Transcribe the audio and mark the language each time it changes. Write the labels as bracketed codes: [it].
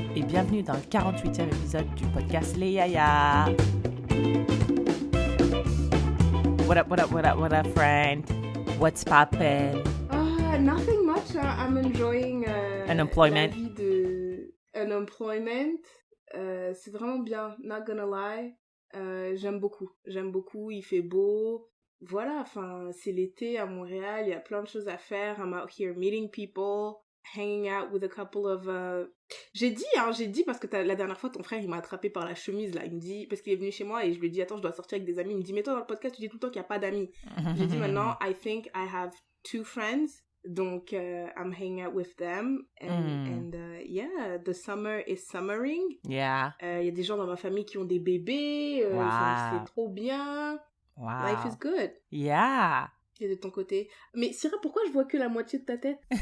[fr] Et bienvenue dans le 48e épisode du podcast Les Yaya. [en] What up, what up, what up, what up, friend? What's poppin'? Nothing much. I'm enjoying Unemployment. [fr] la vie de unemployment. C'est vraiment bien, [en] not gonna lie. [fr] J'aime beaucoup, il fait beau. Voilà, enfin, c'est l'été à Montréal, il y a plein de choses à faire. [en] I'm out here meeting people, hanging out with a couple of... [fr] J'ai dit parce que la dernière fois, ton frère, il m'a attrapé par la chemise, là. Il me dit, parce qu'il est venu chez moi et je lui ai dit, attends, je dois sortir avec des amis. Il me dit, mais toi, dans le podcast, tu dis tout le temps qu'il n'y a pas d'amis. J'ai dit, maintenant, [en] I think I have 2 friends. Donc, I'm hanging out with them. And yeah, the summer is summering. Yeah. [fr] Il y a des gens dans ma famille qui ont des bébés. [en] Wow. [fr] C'est trop bien. [en] Wow. Life is good. Yeah. [fr] Et de ton côté. Mais Syrah, pourquoi je vois que la moitié de ta tête?